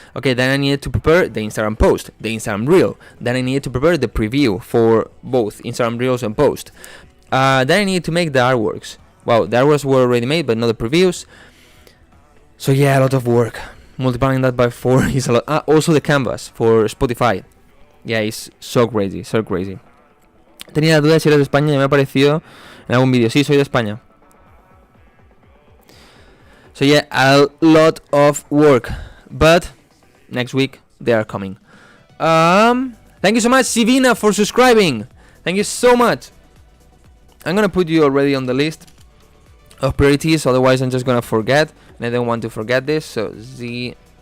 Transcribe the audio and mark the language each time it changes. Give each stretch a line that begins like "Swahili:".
English: Okay, then I needed to prepare the Instagram Post, the Instagram Reel. Then I needed to prepare the preview for both Instagram Reels and Post. Then I needed to make the artworks. Well, the artworks were already made, but not the previews. So yeah, a lot of work. Multiplying that by 4 is a lot. Also the canvas for Spotify. Yeah, it's so crazy, so crazy.
Spanish: Tenía la duda de si eres de España y me ha aparecido en algún vídeo. Sí, soy de España.
English: So yeah, a lot of work, but next week they are coming. Thank you so much, Sivina, for subscribing. Thank you so much. I'm gonna put you already on the list of priorities, otherwise I'm just gonna forget, and I don't want to forget this. So Zivina.